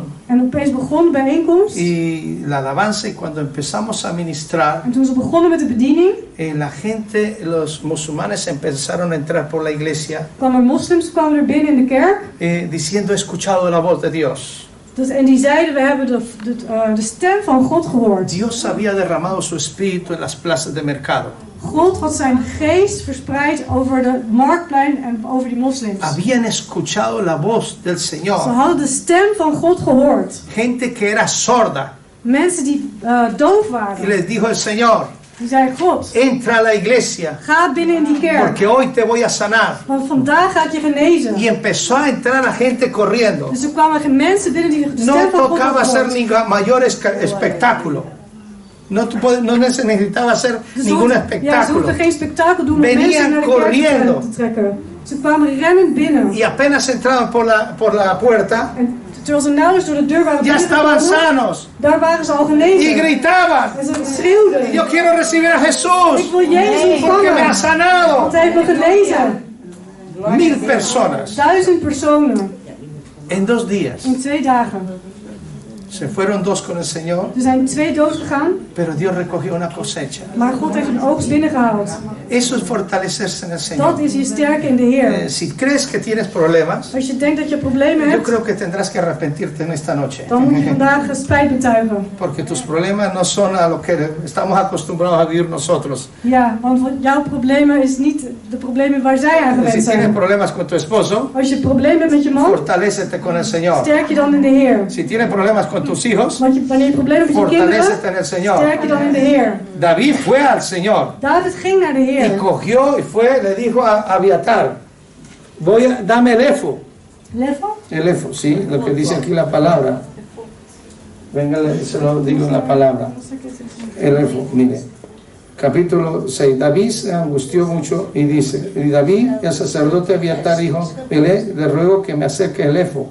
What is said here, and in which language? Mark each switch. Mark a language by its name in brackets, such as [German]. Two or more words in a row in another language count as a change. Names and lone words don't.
[Dutch] En opeens begon de bijeenkomst. [Spanish] y la alabanza, y cuando empezamos a ministrar, [Dutch] En toen ze begonnen met de bediening, [Spanish] la gente, los musulmanes empezaron a entrar por la iglesia [Dutch] kwamen moslims kwamen er binnen in de kerk. [Spanish] diciendo: he escuchado la voz de Dios. [Dutch] Dus, en die zeiden, we hebben de stem van God gehoord. [Spanish] Dios había derramado su espíritu en las plazas de mercado. [Dutch] God had zijn geest verspreid over de marktplein en over die moslims. [Spanish] Habían escuchado la voz del [Dutch] Ze [Spanish] Señor. [Dutch] hadden de stem van God gehoord. [Spanish] Gente que era sorda. [Dutch] Mensen die doof [Spanish] Y [Dutch] waren. [Spanish] les dijo el Señor: [Dutch] Die zeiden, God, [Spanish] entra a la iglesia, [Dutch] ga binnen in die kerk. [Spanish] porque hoy te voy a sanar. [Dutch] Want vandaag ga ik je genezen. [Spanish] Y empezó a entrar a gente corriendo. [Dutch] Dus er kwamen mensen binnen die de [Spanish] No [Dutch] stem van God [Spanish] tocaba [Dutch] hadden [Spanish] hacer [Dutch] gehoord. [Spanish] mayor espectáculo. No se necesitaba hacer [Dutch] Dus [Spanish] ningún [Dutch] ja, ze [Spanish] espectáculo. [Dutch] hoefden geen spektakel doen om [Spanish] Venían [Dutch] mensen naar de [Spanish] corriendo. [Dutch] kerk te trekken. Ze kwamen rennend binnen. [Spanish] Y apenas entraban por la puerta, [Dutch] En terwijl ze nauwelijks door de deur waren [Spanish] ya estaban [Dutch] binnengekomen, [Spanish] sanos. [Dutch] daar waren ze al [Spanish] Y [Dutch] genezen. [Spanish] gritaban: [Dutch] En ze schreeuwden. [Spanish] yo quiero recibir a [Dutch] Ik [Spanish] Jesús, [Dutch] wil Jezus [Spanish] porque me ha [Dutch] ontvangen. [Spanish] sanado. [Dutch] Want hij heeft me genezen. [Spanish] 1000 personas [Dutch] 1000 personen [Spanish] en 2 días. [Dutch] in 2 dagen. [Spanish] Se fueron 2 con el Señor, [Dutch] Er zijn 2 doodgegaan, [Spanish] pero Dios recogió una cosecha. [Dutch] maar God heeft een oogst binnengehaald. [Spanish] Eso es fortalecerse en el [Dutch] Dat [Spanish] Señor. [Dutch] is je sterke in de Heer. [Spanish] Si crees que tienes problemas, [Dutch] Als je denkt dat je problemen [Spanish] yo [Dutch] hebt, [Spanish] creo que tendrás que arrepentirte en esta noche. [Dutch] dan moet je vandaag spijt betuigen. [Spanish] Porque tus problemas no son a lo que estamos acostumbrados a vivir nosotros. [Dutch] Ja, want jouw problemen is niet de problemen waar zij aan [Spanish] Si [Dutch] gewend [Spanish] tienes [Dutch] zijn. [Spanish] problemas con tu esposo, [Dutch] Als je problemen hebt met je man, [Spanish] fortalécete con el Señor. [Dutch] sterk je dan in de Heer. [Spanish] Si tienes problemas con tus hijos, [Dutch] Wanneer je problemen hebt met je kinderen, [Spanish] fortalécete en el Señor. [Dutch] sterk je dan in de Heer. [Spanish] David fue al Señor [Dutch] David ging naar de [Spanish] y [Dutch] Heer. [Spanish] cogió y fue, le dijo a Abiatar: dame el efo. Level? El efo, sí, lo que dice aquí la palabra. Venga, se lo digo en la palabra. El efo, mire. Capítulo 6. David se angustió mucho y dice: y David, el sacerdote Abiatar, dijo: le ruego que me acerque el efo.